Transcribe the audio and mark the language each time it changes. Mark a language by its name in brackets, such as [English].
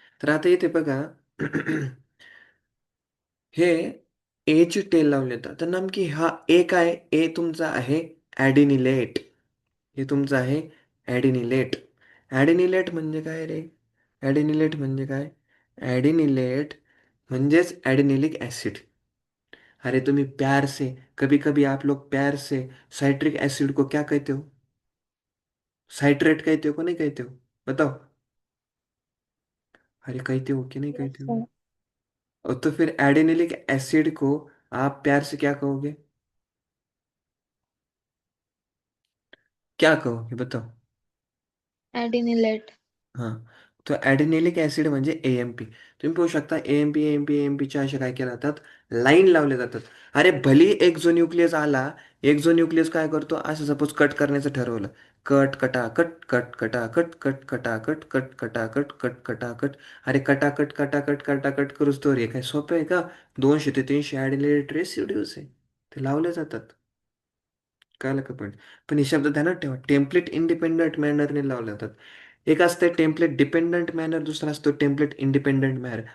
[Marathi] तर आता इथे बघा, हे ची टेल लावले जातात. तर नेमकी हा ए काय? ए तुमचा आहे ॲडिनिलेट. हे तुमचं आहे ॲडिनिलेट. ॲडिनिलेट म्हणजे काय रे? ॲडिनिलेट म्हणजे काय? ॲडिनिलेट म्हणजेच ॲडिनिलिक ॲसिड. [Hindi] अरे तुम्ही प्यार से, कभी कभी आप लोग प्यार से साइट्रिक एसिड को क्या कहते हो? साइट्रेट कहते हो को नहीं कहते हो? बताओ। अरे कहते हो कि नहीं कहते हो? और तो फिर एडेनिलिक एसिड को आप प्यार से क्या कहोगे? क्या कहोगे बताओ? ॲडिनिलेट. हां. [Marathi] तो ॲडेनिलिक ॲसिड म्हणजे AMP. तुम्ही पाहू शकता AMPच्या अशा काय केल्या जातात, लाईन लावल्या जातात. अरे भली एक जो न्यूक्लियस आला, एक जो न्यूक्लियस काय करतो, असं सपोज कट करण्याचं ठरवलं. Cut कटाकट cut कटाकट cut कटाकट cut कटाकट cut कटाकट. अरे कटाकट कटाकट कटाकट करूच तर हे काय सोपं आहे का? 200 ते 300 ॲडिनिलेट रेसिड्यूज आहे, ते लावले जातात. कळलं का पण? पण हे शब्द ध्यानात ठेवा, टेम्पलेट इंडिपेंडंट मॅनरने लावले जातात. एक असते टेम्पलेट डिपेंडंट मॅनर, दुसरा असतो टेम्पलेट इंडिपेंडंट मॅनर.